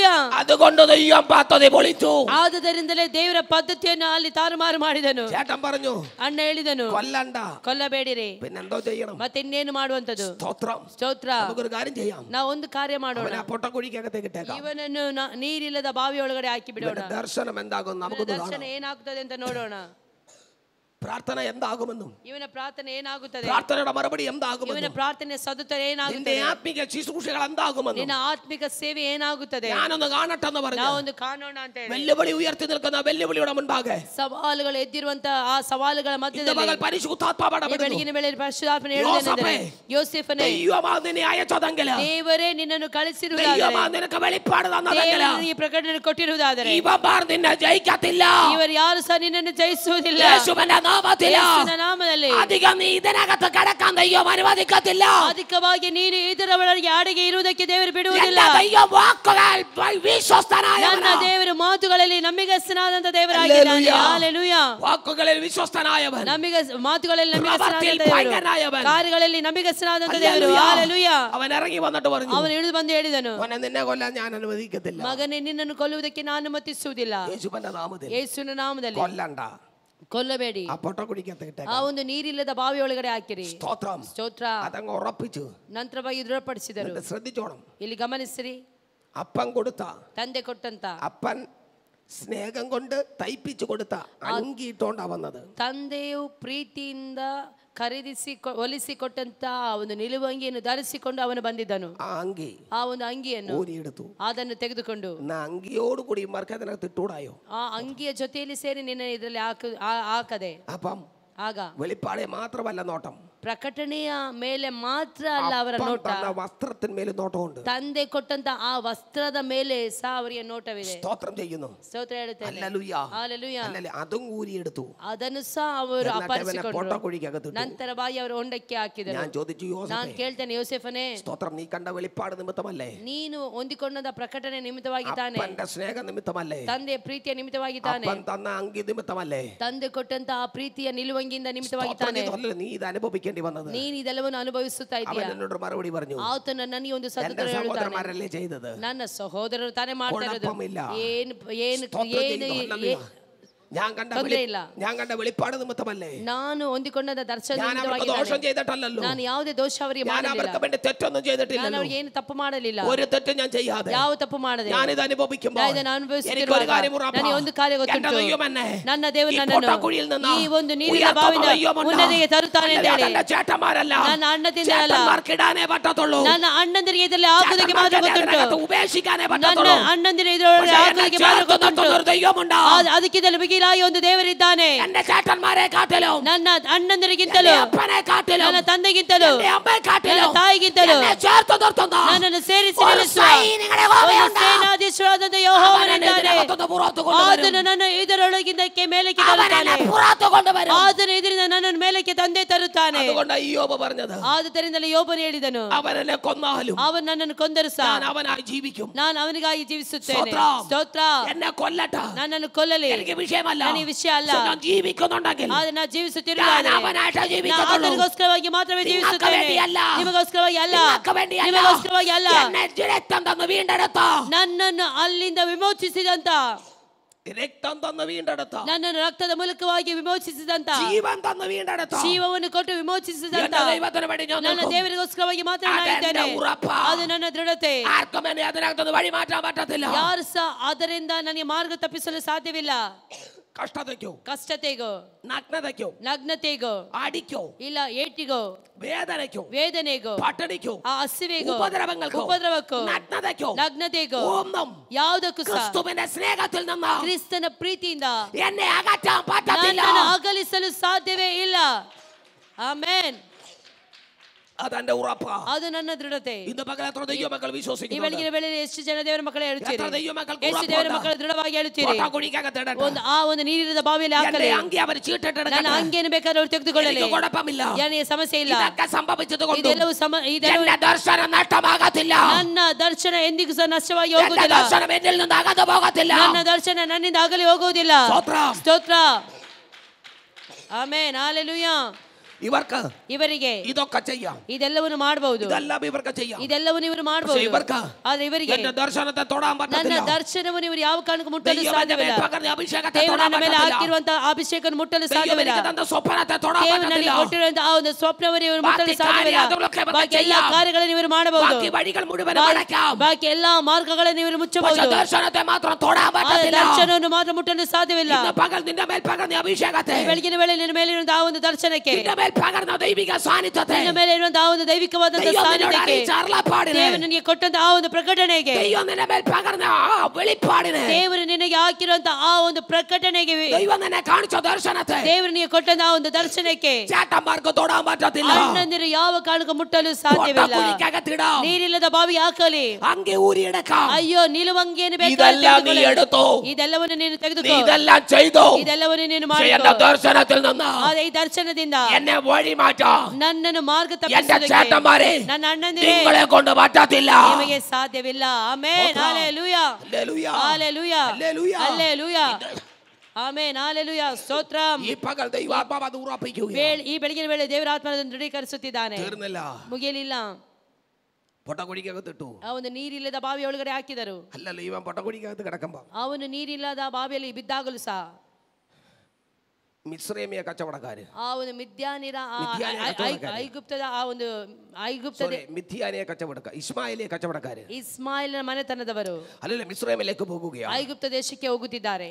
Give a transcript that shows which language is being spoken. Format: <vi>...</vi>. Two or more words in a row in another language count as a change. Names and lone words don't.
<ml>അതുകൊണ്ട് ദൈവം പദ്ധതി പൊളിച്ചു.</ml> <kn>ಆದುದರಿಂದಲೇ ದೇವರ ಪದ್ಧತಿಯನ್ನು ಅಲ್ಲಿ ತಾರುಮಾರು ಮಾಡಿದನು.</kn> <ml>ചേട്ടൻ പറഞ്ഞു,</ml> <kn>ಅಣ್ಣ ಹೇಳಿದನು,</kn> <ml>കൊല്ലണ്ട.</ml> <kn>ಕೊಲ್ಲಬೇಡಿರಿ.</kn> <ml>പിന്നെന്തോ ചെയ്യണം?</ml> <kn>ಮತ್ತೆ ಇನ್ನೇನು ಮಾಡುವಂತದ್ದು?</kn> <ml>സ്തോത്രം.</ml> <kn>ಸ್ತೋತ್ರ.</kn> <ml>നമുക്കൊരു കാര്യം ചെയ്യാം.</ml> <kn>ನಾವು ಒಂದು ಕಾರ್ಯ ಮಾಡೋಣ.</kn> <ml>അവനെ പൊട്ടക്കുഴിക്കകത്തേക്ക് ഇട്ടേക്കാം.</ml> <kn>ಇವನನ್ನು ನೀರಿಲ್ಲದ ಬಾವಿ ಒಳಗಡೆ ಹಾಕಿ ಬಿಡೋಣ.</kn> <ml>ദർശനം എന്താകും നമുക്കൊന്ന്</ml> <kn>ದರ್ಶನ</kn> <ml>കാണാം.</ml> <kn>ಏನಾಗುತ್ತದೆ ಅಂತ ನೋಡೋಣ.</kn> <ml>പ്രാർത്ഥന എന്താകുമെന്നും,</ml> <kn>ಇವನ ಪ್ರಾರ್ಥನೆ ಏನಾಗುತ್ತದೆ,</kn> <ml>പ്രാർത്ഥനയുടെ മറുപടി</ml> <kn>ಇವನ</kn> <ml>എന്താകുമെന്നും,</ml> <kn>ಪ್ರಾರ್ಥನೆ ಸದುತ್ತರ</kn> <ml>നിന്റെ</ml> <kn>ಏನಾಗುತ್ತದೆ,</kn> <ml>ആത്മീക ശുശ്രൂഷകൾ എന്താകുമെന്നും</ml> <kn>ನಿನ್ನ ಆತ್ಮಿಕ ಸೇವೆ ಏನಾಗುತ್ತದೆ,</kn> <ml>ഞാനൊന്ന് കാണട്ടെന്ന് പറഞ്ഞു.</ml> <kn>ನಾವೊಂದು ಕಾಣೋಣ ಅಂತ ಹೇಳಿ</kn> <ml>വെല്ലുവിളി ഉയർത്തി നിൽക്കുന്ന വെല്ലുവിളിയുടെ മുൻപാകെ</ml> <kn>ಸವಾಲುಗಳು ಎದ್ದಿರುವಂತ ಆ ಸವಾಲುಗಳ ಮಧ್ಯದಲ್ಲಿ</kn> <ml>മകൾ പരിശുദ്ധാത്മാവ്</ml> <kn>ಬೆಳಗಿನ ವೇಳೆ ಪರಿಶುದ್ಧಾತ್ಮನು ಹೇಳುವುದೇನೆಂದರೆ, ಯೋಸೇಫನೇ,</kn> <ml>ദൈവമാണ് നിന്നെ അയച്ചതെങ്കിൽ,</ml> <kn>ದೇವರೇ ನಿನ್ನನ್ನು ಕಳಿಸಿರುವುದಾದರೆ,</kn> <ml>ദൈവമാണ് നിനക്ക് വെളിപ്പാട് തന്നതെങ്കിൽ,</ml> <kn>ದೇವರು ಈ ಪ್ರಕಟಣೆ ಕೊಟ್ಟಿರುವುದಾದರೆ,</kn> <ml>ഇവന്മാർ നിന്നെ ജയിക്കത്തില്ല.</ml> <kn>ಇವರು ಯಾರು ಸಹ ನಿನ್ನನ್ನು ಜಯಿಸುವುದಿಲ್ಲ.</kn> <ml>യേശുവിന്റെ നാമത്തിൽ</ml> <kn>ನಾಮದಲ್ಲಿ</kn> <ml>അധികം നീ ഇതിനകത്ത് കടക്കാൻ ദൈവം അനുവദിക്കത്തില്ല.</ml> <kn>ಅಧಿಕವಾಗಿ ನೀನು ಇದರ ಒಳಗೆ ಅಡಿಗೆ ಇರುವುದಕ್ಕೆ ದೇವರು ಬಿಡುವುದಿಲ್ಲ. ನನ್ನ ದೇವರು ಮಾತುಗಳಲ್ಲಿ ನಂಬಿಗಸ್ತನಾದಂತ ದೇವರಾಗಿದ್ದಾನೆ. ಹಲ್ಲೆಲೂಯ.</kn> <ml>വാക്കുകളിൽ വിശ്വസ്തനായവൻ,</ml> <kn>ಮಾತುಗಳಲ್ಲಿ ನಂಬಿಗಸ್ತನಾದಂತ ದೇವರು, ಕಾರ್ಯಗಳಲ್ಲಿ ನಂಬಿಗಸ್ತನಾದಂತ ದೇವರು. ಹಲ್ಲೆಲೂಯ.</kn> <ml>അവൻ ഇറങ്ങി വന്നിട്ട് പറഞ്ഞു,</ml> <kn>ಅವನು ಇಳಿದು ಬಂದು ಹೇಳಿದನು,</kn> <ml>മോനെ നിന്നെ കൊല്ലാൻ ഞാൻ അനുവദിക്കത്തില്ല.</ml> <kn>ಮಗನೇ, ನಿನ್ನನ್ನು ಕೊಲ್ಲುವುದಕ್ಕೆ ನಾನು ಅನುಮತಿಸುವುದಿಲ್ಲ.</kn> <ml>യേശുവിന്റെ നാമത്തിൽ</ml> <kn>ಯೇಸುವಿನ ನಾಮದಲ್ಲಿ</kn> <ml>കൊല്ലണ്ട.</ml> <kn>ಕೊಲ್ಲಬೇಡಿ.</kn> <ml>ആ പൊട്ടക്കുഴിക്കകത്ത്</ml> <kn>ಆ ಒಂದು ನೀರಿಲ್ಲದ ಬಾವಿ ಒಳಗಡೆ ಹಾಕಿರಿ.</kn> <ml>സ്തോത്രം.</ml> <kn>ಸ್ತೋತ್ರ.</kn> <ml>അതങ്ങ് ഉറപ്പിച്ചു.</ml> <kn>ನಂತರವಾಗಿ ದೃಢಪಡಿಸಿದರು.</kn> <ml>ശ്രദ്ധിച്ചോണം.</ml> <kn>ಇಲ್ಲಿ ಗಮನಿಸಿರಿ.</kn> <ml>അപ്പൻ കൊടുത്ത,</ml> <kn>ತಂದೆ ಕೊಟ್ಟಂತ,</kn> <ml>അപ്പൻ സ്നേഹം കൊണ്ട് തയ്പ്പിച്ചു കൊടുത്ത അങ്കിട്ടോണ്ടാ വന്നത്.</ml> <kn>ತಂದೆಯು ಪ್ರೀತಿಯಿಂದ ಖರೀದಿಸಿ ಹೊಲಿಸಿ ಕೊಟ್ಟಂತ ಒಂದು ನಿಲುವಂಗಿಯನ್ನು ಧರಿಸಿಕೊಂಡು ಅವನು ಬಂದಿದ್ದನು.</kn> <ml>ആ അങ്കി,</ml> <kn>ಆ ಒಂದು ಅಂಗಿಯನ್ನು</kn> <ml>ഊരിയെടുത്തു.</ml> <kn>ಅದನ್ನು ತೆಗೆದುಕೊಂಡು,</kn> <ml>അങ്കിയോട് കൂടി ഇവർക്ക് അതിനകത്ത് ഇട്ടൂടായോ?</ml> <kn>ಆ ಅಂಗಿಯ ಜೊತೆಯಲ್ಲಿ ಸೇರಿ ನಿನ್ನ ಇದರಲ್ಲಿ ಹಾಕದೆ,</kn> <ml>അപ്പം</ml> <kn>ಆಗ</kn> <ml>വെളിപ്പാടെ മാത്രമല്ല നോട്ടം,</ml> <kn>ಪ್ರಕಟಣೆಯ ಮೇಲೆ ಮಾತ್ರ ಅಲ್ಲ ಅವರ ನೋಟ,</kn> <ml>വസ്ത്രത്തിന്മേൽ നോട്ടമുണ്ട്.</ml> <kn>ತಂದೆ ಕೊಟ್ಟಂತ ಆ ವಸ್ತ್ರದ ಮೇಲೆ ಸಹ ಅವರಿಗೆ ನೋಟವಿದೆ.</kn> <ml>സ്തോത്രം ചെയ്യുന്നു.</ml> <kn>ಸ್ತೋತ್ರ ಹೇಳುತ್ತೇನೆ.</kn> <ml>ഹല്ലേലൂയ.</ml> <kn>ಹಲ್ಲೆಲೂಯ.</kn> <ml>അതും ഊരിയെടുത്തു.</ml> <kn>ಅದನ್ನು ಸಹ ಅವರು ಅಪಹರಿಸಿಕೊಂಡರು.</kn> <ml>പൊട്ടക്കുഴിക്കകത്ത്</ml> <kn>ನಂತರ ಬಾಯಿ ಅವರು ಹೊಂಡಕ್ಕೆ ಹಾಕಿದರು.</kn> <ml>ഞാൻ ചോദിച്ചു,</ml> <kn>ನಾನು ಕೇಳ್ತೇನೆ, ಯೋಸೇಫನೇ,</kn> <ml>സ്തോത്രം, നീ കണ്ട വെളിപ്പാട് നിമിത്തമല്ലേ?</ml> <kn>ನೀನು ಹೊಂದಿಕೊಂಡ ಪ್ರಕಟಣೆ ನಿಮಿತ್ತವಾಗಿ ತಾನೆ,</kn> <ml>അപ്പന്റെ സ്നേഹ നിമിത്തമല്ലേ?</ml> <kn>ತಂದೆಯ ಪ್ರೀತಿಯ ನಿಮಿತ್ತವಾಗಿ ತಾನೆ,</kn> <ml>അപ്പൻ തന്ന അങ്കി നിമിത്തമല്ലേ?</ml> <kn>ತಂದೆ ಕೊಟ್ಟಂತ ಆ ಪ್ರೀತಿಯ ನಿಲುವಂಗಿಯಿಂದ ನಿಮಿತ್ತವಾಗಿ ತಾನೆ</kn> <ml>നീ ഇത് അനുഭവിക്കേണ്ടി വന്നത്.</ml> <kn>ನೀನು ಇದೆಲ್ಲವನ್ನು ಅನುಭವಿಸುತ್ತಾ ಇದೀಯ.</kn> <ml>അവൻ എന്നോട് മറുപടി പറഞ്ഞു,</ml> <kn>ಆತನು ನನಗೆ ಒಂದು ಸತ್ಯ ಹೇಳುತ್ತಾನೆ,</kn> <ml>സഹോദരന്മാരല്ലേ ചെയ്തത്,</ml> <kn>ನನ್ನ ಸಹೋದರರು ತಾನೇ ಮಾಡ್ತಾ ಇರೋದು.</kn> <ml>ഞാൻ കണ്ട വെളിപ്പാട് നിമിത്തമല്ലേ?</ml> <kn>ನಾನು ಹೊಂದಿಕೊಂಡ ದರ್ಶನ</kn> <ml>ദോഷം ചെയ്തിട്ടല്ലോ,</ml> <kn>ನಾನು ಯಾವುದೇ ದೋಷ ಅವರಿಗೆ</kn> <ml>അവർക്ക് വേണ്ടി തെറ്റൊന്നും ചെയ്തിട്ടില്ല,</ml> <kn>ನಾನು ಅವರಿಗೆ ಏನು ತಪ್ಪು ಮಾಡಲಿಲ್ಲ,</kn> <ml>ഒരു തെറ്റും ഞാൻ ചെയ്യാതെ</ml> <kn>ಯಾವ ತಪ್ಪು ಮಾಡದೆ</kn> <ml>ഞാൻ ഇത് അനുഭവിക്കുമ്പോൾ</ml> <kn>ನನಗೆ ಒಂದು ಕಾರ್ಯ ಗೊತ್ತುಂಟು, ನನ್ನ ದೇವರು ನನ್ನನ್ನು ಈ ಒಂದು ನೀರಿನ ಬಾವಿಯಿಂದ ಉನ್ನತಿಗೆ ತರುತ್ತಾನೆ ಅಂತ ಹೇಳಿ. ನನ್ನ ಅಣ್ಣಂದಿರಲ್ಲ, ನನ್ನ ಅಣ್ಣಂದಿರಿಗೆ ಇದರಲ್ಲಿ ಹಾಕುವುದಕ್ಕೆ ಮಾತ್ರ ಗೊತ್ತುಂಟು, ನನ್ನ ಅಣ್ಣಂದಿರ ಇದರೊಳಗೆ ಹಾಕುವುದಕ್ಕೆ ಮಾತ್ರ ಗೊತ್ತುಂಟು, ಅದಕ್ಕೆ ಇದರಲ್ಲಿ ಮೀರಾಗಿ ಒಂದು ದೇವರಿದ್ದಾನೆ.</kn> <ml>എന്റെ ചേട്ടന്മാരെ കാട്ടിലും</ml> <kn>ನನ್ನ ಅಣ್ಣಂದಿರಿಗಿಂತಲೂ</kn> <ml>അപ്പനെ കാട്ടിലും</ml> <kn>ನನ್ನ ತಂದೆಗಿಂತಲೂ</kn> <ml>അമ്മയെ കാട്ടിലും</ml> <kn>ನನ್ನ ತಾಯಿಗಿಂತಲೂ</kn> <ml>ചേർത്ത് നിർത്തുന്ന</ml> <kn>ನನ್ನನ್ನು ಸೇರಿಸಿ</kn> <ml>ഒരു</ml> <kn>ನಿಲ್ಲಿಸುವ</kn> <ml>സൈനികനെ യഹോവയുണ്ട്.</ml> <kn>ಸೇನಾಧೀಶ್ವರಾದಂತ ಯೆಹೋವನಿದ್ದಾನೆ.</kn> <ml>പുറത്തു കൊണ്ടുവരും.</ml> <kn>ಆತನು ನನ್ನ ಇದರೊಳಗಿಂದಕ್ಕೆ ಮೇಲಕ್ಕೆ ತರುತ್ತಾನೆ.</kn> <ml>പുറത്തു കൊണ്ടുവരും.</ml> <kn>ಆತನು ಇದರಿಂದ ನನ್ನನ್ನು ಮೇಲಕ್ಕೆ ತಂದೆ ತರುತ್ತಾನೆ.</kn> <ml>അതുകൊണ്ട് ഇയ്യോബ് പറഞ്ഞത്</ml> <kn>ಆದುದರಿಂದಲೇ ಯೋಬನು ಹೇಳಿದನು,</kn> <ml>അവനെ കൊന്നാലും</ml> <kn>ಅವನು ನನ್ನನ್ನು ಕೊಂದರು ಸಹ</kn> <ml>ഞാൻ അവനായി ജീവിക്കും.</ml> <kn>ನಾನು ಅವನಿಗಾಗಿ ಜೀವಿಸುತ್ತೇನೆ. ಸ್ತೋತ್ರ. ಸ್ತೋತ್ರ.</kn> <ml>എന്നെ കൊല്ലട്ടെ,</ml> <kn>ನನ್ನನ್ನು ಕೊಲ್ಲಲಿ,</kn> <ml>എനിക്ക് വിഷയമല്ല.</ml> <kn>ನನಗೆ ವಿಷಯ ಅಲ್ಲ.</kn> <ml>ഞാൻ ജീവിക്കുന്നുണ്ടെങ്കിൽ</ml> <kn>ಆದ್ರೆ ನಾನು</kn> <ml>ഞാൻ</ml> <kn>ಜೀವಿಸುತ್ತಿರುವಾಗ</kn> <ml>അവനായിട്ട്</ml> <kn>ನಾನು</kn> <ml>ജീവിക്കത്തുള്ളൂ.</ml> <kn>ಆತನಿಗೋಸ್ಕರವಾಗಿ ಮಾತ್ರವೇ</kn> <ml>നിങ്ങൾക്ക്</ml> <kn>ಜೀವಿಸುತ್ತೇನೆ.</kn> <ml>വേണ്ടിಯಲ್ಲ.</ml> <kn>ನಿಮಗೋಸ್ಕರವಾಗಿ ಅಲ್ಲ,</kn> <ml>നിങ്ങൾക്ക് വേണ്ടിയല്ല.</ml> <kn>ನಿಮಗೋಸ್ಕರವಾಗಿ ಅಲ್ಲ.</kn> <ml>എന്നെ രക്തം തന്ന് വീണ്ടെടുത്ത,</ml> <kn>ನನ್ನನ್ನು ಅಲ್ಲಿಂದ ವಿಮೋಚಿಸಿದಂತ,</kn> <ml>രക്തം തന്ന് വീണ്ടെടുത്ത,</ml> <kn>ನನ್ನನ್ನು ರಕ್ತದ ಮೂಲಕವಾಗಿ ವಿಮೋಚಿಸಿದಂತ,</kn> <ml>ജീവൻ തന്ന് വീണ്ടെടുത്ത</ml> <kn>ಜೀವವನ್ನು ಕೊಟ್ಟು ವಿಮೋಚಿಸಿದಂತ</kn> <ml>എന്റെ ദൈവത്തിന് വേണ്ടി ഞാൻ</ml> <kn>ನನ್ನ</kn> <ml>നിൽക്കും.</ml> <kn>ದೇವರಿಗೋಸ್ಕರವಾಗಿ ಮಾತ್ರ ನಾನಿದ್ದೇನೆ.</kn> <ml>അതെന്റെ ഉറപ്പാ.</ml> <kn>ಅದು ನನ್ನ ದೃಢತೆ.</kn> <ml>ആർക്കും എന്നെ അതിനകത്തുനിന്ന് വഴി മാറ്റാൻ പറ്റത്തില്ല.</ml> <kn>ಯಾರು ಸಹ ಅದರಿಂದ ನನಗೆ ಮಾರ್ಗ ತಪ್ಪಿಸಲು ಸಾಧ್ಯವಿಲ್ಲ.</kn> <ml>കഷ്ടതയ്ക്കോ,</ml> <kn>ಕಷ್ಟತೆಗೋ,</kn> <ml>നഗ്നതയ്ക്കോ,</ml> <kn>ನಗ್ನತೆಗೋ,</kn> <ml>അടിക്കോ,</ml> <kn>ಇಲ್ಲ ಏಟಿಗೋ,</kn> <ml>വേദനയ്ക്കോ,</ml> <kn>ವೇದನೆಗೋ,</kn> <ml>പട്ടിണിക്കോ,</ml> <kn>ಆ ಹಸಿವೆಗೋ,</kn> <ml>ഉപദ്രവങ്ങൾക്കോ,</ml> <kn>ಉಪದ್ರವಕ್ಕೋ,</kn> <ml>നഗ്നതയ്ക്കോ,</ml> <kn>ನಗ್ನತೆಗೋ,</kn> <ml>ഒന്നും</ml> <kn>ಯಾವುದಕ್ಕೂ ಸಹ</kn> <ml>ക്രിസ്തുവിന്റെ സ്നേഹത്തിൽ നിന്ന്</ml> <kn>ಕ್ರಿಸ್ತನ ಪ್ರೀತಿಯಿಂದ</kn> <ml>എന്നെ അകറ്റാൻ പറ്റത്തില്ല.</ml> <kn>ನನ್ನನ್ನು ಅಗಲಿಸಲು ಸಾಧ್ಯವೇ ಇಲ್ಲ. ಆಮೆನ್.</kn> <ml>അതെന്റെ ഉറപ്പാ.</ml> <kn>ಅದು ನನ್ನ ದೃಢತೆ.</kn> <ml>ഇന്ന് പകൽ എത്ര ദൈവമക്കൾ</ml> <kn>ಈ</kn> <ml>വിശ്വസിക്കുന്നു?</ml> <kn>ಬೆಳಗಿನ ವೇಳೆಯಲ್ಲಿ ಎಷ್ಟು ಜನ ದೇವರ ಮಕ್ಕಳು ಹೇಳುತ್ತೀರಿ?</kn> <ml>എത്ര ദൈവമക്കൾക്ക്</ml> <kn>ಎಷ್ಟು ದೇವರ</kn> <ml>ഉറപ്പുണ്ട്?</ml> <kn>ಮಕ್ಕಳು ದೃಢವಾಗಿ ಹೇಳುತ್ತೀರಿ?</kn> <ml>പൊട്ടക്കുഴിക്കകത്ത് ഇടട്ടെ.</ml> <kn>ಒಂದು ನೀರಿರದ ಬಾವಿಯಲ್ಲಿ ಹಾಕಲಿ.</kn> <ml>എന്റെ അങ്കി അവർ ചീട്ടിട്ടെടുക്കട്ടെ.</ml> <kn>ನನ್ನ ಅಂಗಿಯನ್ನು ಬೇಕಾದ್ರೆ ಅವರು ತೆಗೆದುಕೊಳ್ಳಲಿ.</kn> <ml>എനിക്ക് കുഴപ്പമില്ല.</ml> <kn>ನನಗೆ ಸಮಸ್ಯೆ ಇಲ್ಲ.</kn> <ml>ഇതൊക്കെ സംഭവിച്ചത് കൊണ്ട്</ml> <kn>ಇದೆಲ್ಲವೂ</kn> <ml>എന്റെ ദർശനം നഷ്ടമാകത്തില്ല.</ml> <kn>ನನ್ನ ದರ್ಶನ ಎಂದಿಗೂ ಸಹ ನಷ್ಟವಾಗಿ</kn> <ml>എന്റെ</ml> <kn>ಹೋಗುವುದಿಲ್ಲ.</kn> <ml>ദർശനം എന്നിൽ നിന്ന് അകന്നു പോകത്തില്ല.</ml> <kn>ನನ್ನ ದರ್ಶನ ನನ್ನಿಂದ ಆಗಲಿ ಹೋಗುವುದಿಲ್ಲ. ಸ್ತೋತ್ರ. ಸ್ತೋತ್ರ. ಆಮೆನ್. ಹಲ್ಲೆಲೂಯಾ.</kn> <ml>ഇവർക്ക്</ml> <kn>ಇವರಿಗೆ</kn> <ml>ഇതൊക്കെ ചെയ്യാം.</ml> <kn>ಇದೆಲ್ಲವನ್ನು ಮಾಡಬಹುದು.</kn> <ml>ഇതെല്ലാം ഇവർക്ക് ചെയ്യാം.</ml> <kn>ಇದೆಲ್ಲವನ್ನು ಇವರು ಮಾಡಬಹುದು.</kn> <ml>ഇവർക്ക്</ml> <kn>ಆದ್ರೆ ಇವರಿಗೆ</kn> <ml>എന്റെ ദർശനത്തെ തൊടാൻ</ml> <kn>ನನ್ನ</kn> <ml>പറ്റത്തില്ല.</ml> <kn>ದರ್ಶನವನ್ನು ಇವರು ಯಾವ ಕಾರಣಕ್ಕೂ ಮುಟ್ಟಲು</kn> <ml>ദൈവം എന്റെ</ml> <kn>ಸಾಧ್ಯವಿಲ್ಲ.</kn> <ml>മേൽ പകർന്ന അഭിഷേകത്തെ</ml> <kn>ದೇವರು</kn> <ml>തൊടാൻ</ml> <kn>ನನ್ನ ಮೇಲೆ</kn> <ml>പറ്റത്തില്ല.</ml> <kn>ಹಾಕಿರುವಂತಹ ಅಭಿಷೇಕವನ್ನು ಮುಟ್ಟಲು</kn> <ml>ദൈവം</ml> <kn>ಸಾಧ್ಯವಿಲ್ಲ.</kn> <ml>എനിക്ക് തന്ന സ്വപ്നത്തെ തൊടാൻ</ml> <kn>ದೇವರು ನನಗೆ</kn> <ml>പറ്റത്തിಲ್ಲ.</ml> <kn>ಕೊಟ್ಟಿರುವಂತಹ ಆ ಒಂದು ಸ್ವಪ್ನವನ್ನು ಇವರು ಮುಟ್ಟಲು</kn> <ml>ബാക്കി</ml> <kn>ಸಾಧ್ಯವಿಲ್ಲ.</kn> <ml>കാര്യങ്ങളൊക്കെ ഇവർക്ക്</ml> <kn>ಬಾಕಿ ಎಲ್ಲ</kn> <ml>ചെയ്യാം.</ml> <kn>ಕಾರ್ಯಗಳನ್ನು ಇವರು ಮಾಡಬಹುದು.</kn> <ml>ബാക്കി വഴികൾ മുഴുവൻ അടയ്ക്കാം.</ml> <kn>ಬಾಕಿ ಎಲ್ಲಾ ಮಾರ್ಗಗಳನ್ನು ಇವರು</kn> <ml>പക്ഷേ</ml> <kn>ಮುಚ್ಚಬಹುದು.</kn> <ml>ദർശനത്തെ മാത്രം തൊടാൻ</ml> <kn>ಆದ್ರೆ</kn> <ml>പറ്റത്തില്ല.</ml> <kn>ದರ್ಶನವನ್ನು ಮಾತ್ರ ಮುಟ್ಟಲು ಸಾಧ್ಯವಿಲ್ಲ.</kn> <ml>ഇന്ന് പകൽ നിന്റെ മേൽ പകർന്ന അഭിഷേകത്തെ,</ml> <kn>ಈ ಬೆಳಗಿನ ವೇಳೆ ನಿನ್ನ ಮೇಲೆ ಇರುವಂತಹ ಆ ಒಂದು ದರ್ಶನಕ್ಕೆ,</kn> <ml>നിന്റെ മേൽ പകർന്ന ദൈവിക സാന്നിധ്യത്തെ,</ml> <kn>ನಿನ್ನ ಮೇಲೆ ಇರುವಂತಹ ಆ ಒಂದು ದೈವಿಕವಾದಂತಹ</kn> <ml>ദൈവം നിന്നോട്</ml> <kn>ಸಾನ್ನಿಧ್ಯಕ್ಕೆ,</kn> <ml>അറിയിച്ച അരുളപ്പാടിനെ,</ml> <kn>ದೇವರು ನಿನಗೆ ಕೊಟ್ಟಂತಹ ಆ ಒಂದು ಪ್ರಕಟಣೆಗೆ,</kn> <ml>ദൈവം നിന്റെ മേൽ പകർന്ന ആ വെളിപ്പാടിനെ,</ml> <kn>ದೇವರು ನಿನಗೆ ಹಾಕಿರುವಂತಹ ಆ ಒಂದು ಪ್ರಕಟಣೆಗೆ,</kn> <ml>ദൈവം നിന്നെ കാണിച്ച ദർശനത്തെ</ml> <kn>ದೇವರು ನಿನಗೆ ಕೊಟ್ಟಂತಹ ಆ ಒಂದು ದರ್ಶನಕ್ಕೆ</kn> <ml>ചേട്ടന്മാർക്ക് തൊടാൻ പറ്റത്തില്ല.</ml> <kn>ಅಣ್ಣಂದಿರು ಯಾವ ಕಾರಣಕ್ಕೂ ಮುಟ್ಟಲು ಸಾಧ್ಯವಿಲ್ಲ.</kn> <ml>പൊട്ടക്കുഴിക്കകത്തിടാം.</ml> <kn>ನೀರಿಲ್ಲದ ಬಾವಿ ಹಾಕಲಿ.</kn> <ml>അങ്കി ഊരിയെടുക്കാം.</ml> <kn>ಅಯ್ಯೋ, ನಿಲುವಂಗಿಯನ್ನು</kn> <ml>ഇതെല്ലാം നീ എടുത്തോ.</ml> <kn>ಇದೆಲ್ಲವನ್ನು ನೀನು</kn> <ml>നീ</ml> <kn>ತೆಗೆದುಕೋ.</kn> <ml>ഇതെല്ലാം ചെയ്തോ.</ml> <kn>ಇದೆಲ್ಲವನ್ನು ನೀನು</kn> <ml>പക്ഷേ</ml> <kn>ಮಾಡಿಕೋ.</kn> <ml>എന്റെ ദർശനത്തിൽ നിന്ന്</ml> <kn>ಆದ್ರೆ ಈ ದರ್ಶನದಿಂದ</kn> <ml>എന്നെ വഴി മാറ്റാം.</ml> <kn>ನನ್ನನ್ನು ಮಾರ್ಗ</kn> <ml>എന്റെ</ml> <kn>ತಪ್ಪಿಸುವುದಕ್ಕೆ</kn> <ml>ചേട്ടന്മാരെ</ml> <kn>ನನ್ನ ಅಣ್ಣಂದಿರೇ</kn> <ml>നിങ്ങളെ കൊണ്ട് പറ്റത്തില്ല.</ml> <kn>ನಿಮಗೆ ಸಾಧ್ಯವಿಲ್ಲ. ಆಮೆನ್. ಹಲ್ಲೆಲೂಯಾ.</kn> <ml>ഹല്ലേലൂയ.</ml> <kn>ಹಲ್ಲೆಲೂಯಾ.</kn> <ml>ഹല്ലേലൂയ.</ml> <kn>ಹಲ್ಲೆಲೂಯಾ. ಆಮೆನ್. ಹಲ್ಲೆಲೂಯಾ. ಸ್ತೋತ್ರ.</kn> <ml>ഈ പകൽ ദൈവാത്മാവ് അത് ഉറപ്പിക്കുക.</ml> <kn>ಈ ಬೆಳಗಿನ ವೇಳೆ ದೇವರ ಆತ್ಮನನ್ನು ದೃಢೀಕರಿಸುತ್ತಿದ್ದಾನೆ.</kn> <ml>തീർന്നില്ല.</ml> <kn>ಮುಗಿಯಲಿಲ್ಲ.</kn> <ml>പൊട്ടക്കുഴിക്കകത്തിട്ടു.</ml> <kn>ಆ ಒಂದು ನೀರಿಲ್ಲದ ಬಾವಿ ಒಳಗಡೆ ಹಾಕಿದರು.</kn> <ml>അല്ലല്ലോ ഇവൻ പൊട്ടക്കുഴിക്കകത്ത് കിടക്കുമ്പോ</ml> <kn>ಅವನು ನೀರಿಲ್ಲದ ಬಾವಿಯಲ್ಲಿ ಬಿದ್ದಾಗಲೂ ಸಹ</kn> <ml>മിസ്രൈമിയ കച്ചവടക്കാര്,</ml> <kn>ಆ ಒಂದು ಮಿದ್ಯಾನಿರ ಐಗುಪ್ತದ ಆ ಒಂದು</kn> <ml>മിഥ്യാനിയ കച്ചവടക്കാർ, ഇസ്മായിലിയ കച്ചവടക്കാര്,</ml> <kn>ಇಸ್ಮಾಯಿಲನ ಮನೆತನದವರು</kn> <ml>അല്ലല്ല മിസ്രൈമിലേക്ക് പോകുകയാണ്.</ml> <kn>ಐಗುಪ್ತ ದೇಶಕ್ಕೆ ಹೋಗುತ್ತಿದ್ದಾರೆ.</kn>